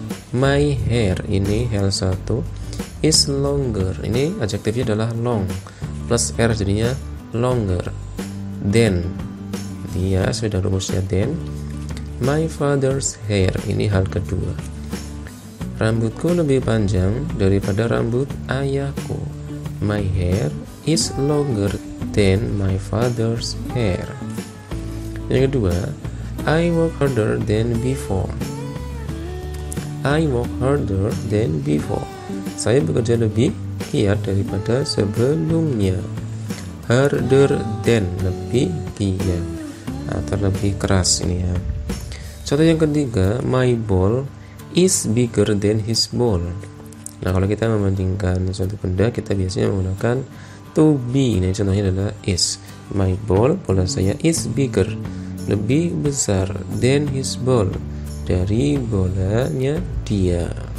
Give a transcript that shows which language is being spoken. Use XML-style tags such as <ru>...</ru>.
<en>My hair,</en> <id>ini hal 1,</id> <en>is longer,</en> <id>ini adjektifnya adalah long, plus er jadinya longer. Then, dia sudah rumusnya then.</id> <en>My father's hair,</en> <id>ini hal kedua. Rambutku lebih panjang daripada rambut ayahku.</id> <en>My hair is longer than my father's hair.</en> <id>Yang kedua,</id> <en>I work harder than before. I work harder than before.</en> <id>Saya bekerja lebih giat daripada sebelumnya.</id> <en>Harder than,</en> <id>lebih giat atau lebih keras ini ya. Contoh yang ketiga,</id> <en>my ball is bigger than his ball.</en> <id>Nah, kalau kita membandingkan suatu benda, kita biasanya menggunakan to be. Ini contohnya adalah is.</id> <en>My ball,</en> <id>bola saya,</id> <en>is bigger,</en> <id>lebih besar,</id> <en>than his ball,</en> <id>dari bolanya dia.</id>